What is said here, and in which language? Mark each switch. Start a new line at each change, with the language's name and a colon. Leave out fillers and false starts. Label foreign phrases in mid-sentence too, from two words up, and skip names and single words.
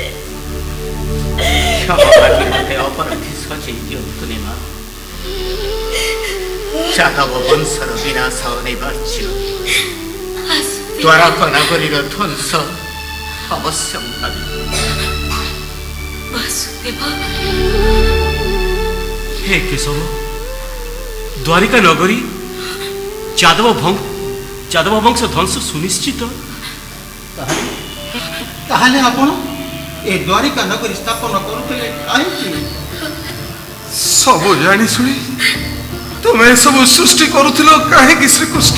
Odia: କ୍ଷମା ମାଗି ମତେ ଅପରାଧୀ ସଜେଇ ଦିଅନ୍ତୁନି ମା। ଯାଦବ ବଂଶର ବିନାଶ ଅନିବାର୍ଯ୍ୟ, ଦ୍ୱାରକ ନଗରୀର ଧ୍ୱଂସ ଅବଶ୍ୟମ୍ଭାବୀ। ବାସୁଦେବ,
Hindi: हे केशव, द्वारिका नगरी
Odia: ଯାଦବ ବଂଶ ଧ୍ୱଂସ ସୁନିଶ୍ଚିତ। ତାହେଲେ ଆପଣ ଏ ଦ୍ୱାରିକା ନଗରୀ ସ୍ଥାପନ କରୁଥିଲେ କାହିଁକି? ସବୁ ଜାଣି ଶୁଣି ତୁମେ ଏସବୁ ସୃଷ୍ଟି କରୁଥିଲ କାହିଁକି ଶ୍ରୀକୃଷ୍ଣ?